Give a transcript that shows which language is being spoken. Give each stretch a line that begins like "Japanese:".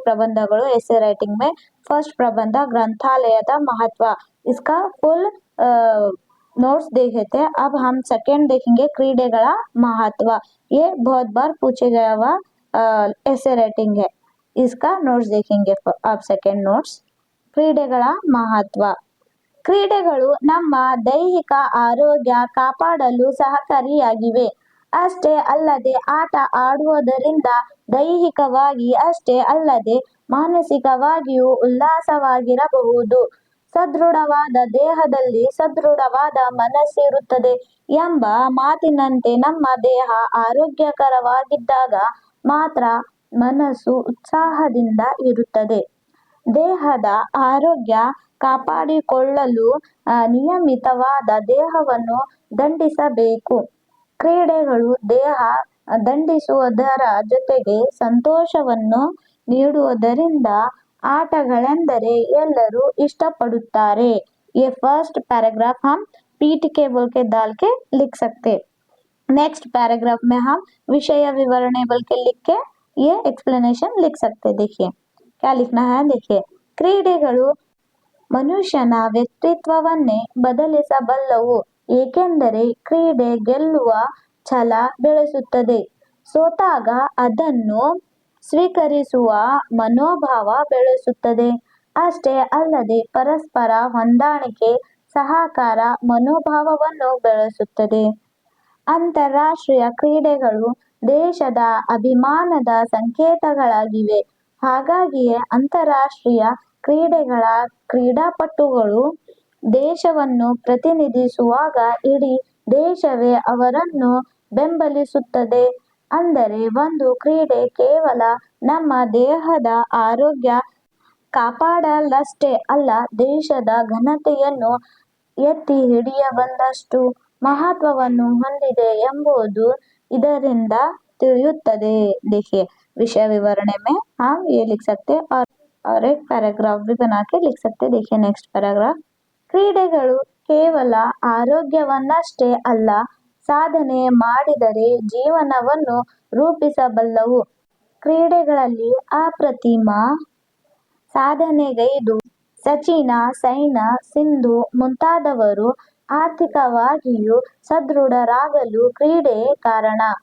Hindi: प्रबंधಗಳು ऐसे राइटिंग में फर्स्ट प्रबंध ग्रंथालयದ महत्व, इसका फुल नोट्स देखे थे। अब हम सेकेंड देखेंगे क्रीಡೆಗಳ महत्व। ये बहुत बार पूछे गया हुआ ऐसे राइटिंग है, इसका नोट्स देखेंगे। अब सेकेंड नोट्स,
Kannada: ಕ್ರೀಡೆಗಳ ಮಹತ್ವ। ಕ್ರೀಡೆಗಳು ನಮ್ಮ ದೈಹಿಕ ಆರೋಗ್ಯ ಕಾಪಾಡಲು ಸಹಕಾರಿಯಾಗಿವೆ. ಅಷ್ಟೇ ಅಲ್ಲದೆ ಆಟ ಆಡುವುದರಿಂದ ದೈಹಿಕವಾಗಿ ಅಷ್ಟೇ ಅಲ್ಲದೆ ಮಾನಸಿಕವಾಗಿಯೂ ಉಲ್ಲಾಸವಾಗಿರಬಹುದು. ಸದೃಢವಾದ ದೇಹದಲ್ಲಿ ಸದೃಢವಾದ ಮನಸ್ಸಿರುತ್ತದೆ ಎಂಬ ಮಾತಿನಂತೆ ನಮ್ಮ ದೇಹ ಆರೋಗ್ಯಕರವಾಗಿದ್ದಾಗ ಮಾತ್ರ ಮನಸ್ಸು ಉತ್ಸಾಹದಿಂದ ಇರುತ್ತದೆ. ದೇಹದ ಆರೋಗ್ಯ ಕಾಪಾಡಿಕೊಳ್ಳಲು ನಿಯಮಿತವಾದ ದೇಹವನ್ನು ದಂಡಿಸಬೇಕು. ಕ್ರೀಡೆಗಳು ದೇಹ ದಂಡಿಸುವುದರ ಜೊತೆಗೆ ಸಂತೋಷವನ್ನು ನೀಡುವುದರಿಂದ ಆಟಗಳೆಂದರೆ ಎಲ್ಲರೂ ಇಷ್ಟಪಡುತ್ತಾರೆ.
Hindi: ये फर्स्ट पैराग्राफ हम पीठ के बोल के डाल के लिख सकते। नेक्स्ट पैराग्राफ में हम विषय विवरणे बोल के लिख के ये एक्सप्लेनेशन लिख सकते। देखिए क्या लिखना है, देखिए
Kannada: ಕ್ರೀಡೆಗಳು ಮನುಷ್ಯನ ವ್ಯಕ್ತಿತ್ವವನ್ನೇ ಬದಲಿಸಬಲ್ಲವು, ಏಕೆಂದರೆ ಕ್ರೀಡೆ ಗೆಲ್ಲುವ ಛಲ ಬೆಳೆಸುತ್ತದೆ. ಸೋತಾಗ ಅದನ್ನು ಸ್ವೀಕರಿಸುವ ಮನೋಭಾವ ಬೆಳೆಸುತ್ತದೆ. ಅಷ್ಟೇ ಅಲ್ಲದೆ ಪರಸ್ಪರ ಹೊಂದಾಣಿಕೆ, ಸಹಕಾರ ಮನೋಭಾವವನ್ನು ಬೆಳೆಸುತ್ತದೆ. ಅಂತಾರಾಷ್ಟ್ರೀಯ ಕ್ರೀಡೆಗಳು ದೇಶದ ಅಭಿಮಾನದ ಸಂಕೇತಗಳಾಗಿವೆ. ಹಾಗಾಗಿಯೇ ಅಂತಾರಾಷ್ಟ್ರೀಯ ಕ್ರೀಡೆಗಳ ಕ್ರೀಡಾಪಟುಗಳು ದೇಶವನ್ನು ಪ್ರತಿನಿಧಿಸುವಾಗ ಇಡೀ ದೇಶವೇ ಅವರನ್ನು ಬೆಂಬಲಿಸುತ್ತದೆ. ಅಂದರೆ ಒಂದು ಕ್ರೀಡೆ ಕೇವಲ ನಮ್ಮ ದೇಹದ ಆರೋಗ್ಯ ಕಾಪಾಡಲಷ್ಟೇ ಅಲ್ಲ, ದೇಶದ ಘನತೆಯನ್ನು ಎತ್ತಿ ಹಿಡಿಯಬಲ್ಲಷ್ಟು ಮಹತ್ವವನ್ನು ಹೊಂದಿದೆ ಎಂಬುದು ಇದರಿಂದ ತಿಳಿಯುತ್ತದೆ।
Hindi: देखिए विषय विवरण में हम ये लिख सकते और एक पैराग्राफ भी बना के लिख सकते। देखिए नेक्स्ट पैराग्राफ,
Kannada: ಕ್ರೀಡೆಗಳು ಕೇವಲ ಆರೋಗ್ಯವನ್ನಷ್ಟೇ ಅಲ್ಲ, ಸಾಧನೆ ಮಾಡಿದರೆ ಜೀವನವನ್ನು ರೂಪಿಸಬಲ್ಲವು. ಕ್ರೀಡೆಗಳಲ್ಲಿ ಅಪ್ರತಿಮ ಸಾಧನೆಗೈದು ಸಚಿನ್, ಸೈನಾ, ಸಿಂಧು ಮುಂತಾದವರು ಆರ್ಥಿಕವಾಗಿಯೂ ಸದೃಢರಾಗಲು ಕ್ರೀಡೆ ಕಾರಣ.